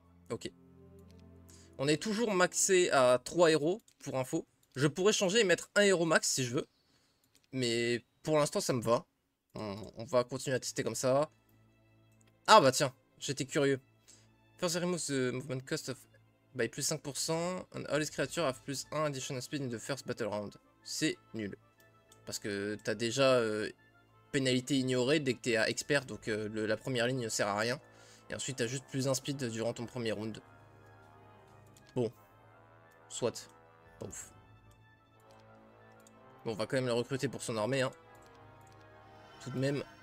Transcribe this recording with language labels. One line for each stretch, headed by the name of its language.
French: Ok. On est toujours maxé à 3 héros, pour info. Je pourrais changer et mettre un héros max si je veux. Mais pour l'instant, ça me va. On va continuer à tester comme ça. Ah bah tiens, j'étais curieux.
English: First remove the movement cost of by plus 5%. And all these creatures have plus 1 additional speed in the first battle round.
French: C'est nul. Parce que t'as déjà pénalité ignorée dès que t'es à expert. Donc la première ligne ne sert à rien. Et ensuite t'as juste plus 1 speed durant ton premier round. Bon. Soit. Pas ouf. Bon, on va quand même le recruter pour son armée, hein. Tout de même.